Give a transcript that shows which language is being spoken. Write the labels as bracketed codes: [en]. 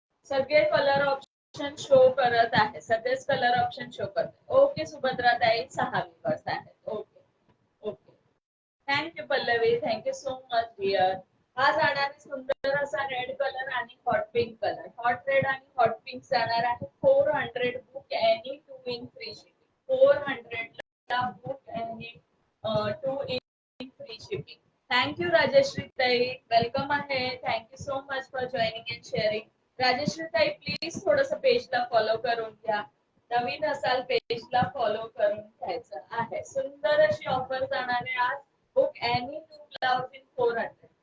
[mr] सगळे colour option show करत आहे, सगळेच कलर ऑप्शन शो करत. ओके सुभद्रा ताई, 6 विवर्स आहेत. Okay okay, thank you Pallavi, [en] Thank you so much dear. [mr] हा जाणार सुंदर असा रेड कलर आणि hot pink colour. Hot red आणि हॉट पिंक जाणार आहे. [en] 400 book any 2 in free shipping. 400 ला book any 2 in free shipping. Thank you Rajeshri ताई, welcome आहे. Thank you so much for joining and sharing. [mr] Rajshree ताई प्लीज थोडस पेजला फॉलो करून घ्या. नवीन असाल पेजला फॉलो करून घ्यायचं आहे. सुंदर अशी ऑफर जाणार आहे आज. [en] Book any 2 blouse in 400.